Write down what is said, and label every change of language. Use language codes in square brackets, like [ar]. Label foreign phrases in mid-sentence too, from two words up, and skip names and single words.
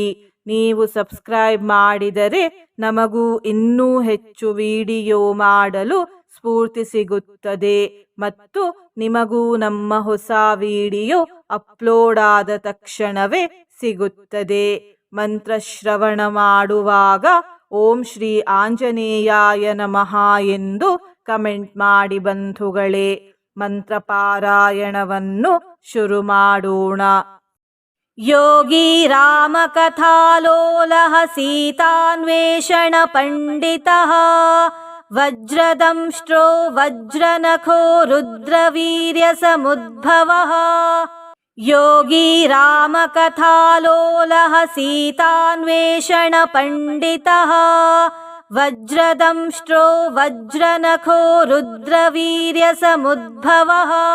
[kn] ನೀವು ಸಬ್ಸ್ಕ್ರೈಬ್ ಮಾಡಿದರೆ ನಮಗೂ ಇನ್ನೂ ಹೆಚ್ಚು ವಿಡಿಯೋ ಮಾಡಲು ಸ್ಫೂರ್ತಿ ಸಿಗುತ್ತದೆ ಮತ್ತು ನಿಮಗೂ ನಮ್ಮ ಹೊಸ ವಿಡಿಯೋ ಅಪ್ಲೋಡ್ ಆದ ತಕ್ಷಣವೇ ಸಿಗುತ್ತದೆ. ಮಂತ್ರ ಶ್ರವಣ ಮಾಡುವಾಗ [sa] ಓಂ ಶ್ರೀ ಆಂಜನೇಯಾಯ ನಮಃ [kn] ಎಂದು ಕಮೆಂಟ್ ಮಾಡಿ ಬಂಧುಗಳೇ. ಮಂತ್ರ ಪಾರಾಯಣವನ್ನು ಶುರು ಮಾಡೋಣ. [sa] ಯೋಗಿ ರಾಮ ಕಥಾಲೋಲಃ ಸೀತಾನ್ವೇಷಣ ಪಂಡಿತಃ ವಜ್ರದಂಷ್ಟ್ರೋ ವಜ್ರನಖೋ ರುದ್ರವೀರ್ಯ ಸಮುದ್ಭವಃ. ಯೋಗಿ ರಾಮ ಕಥಾಲೋಲಃ ಸೀತಾನ್ವೇಷಣ ಪಂಡಿತಃ ವಜ್ರದಂಷ್ಟ್ರೋ ವಜ್ರನಖೋ ರುದ್ರವೀರ್ಯ ಸಮುದ್ಭವಃ.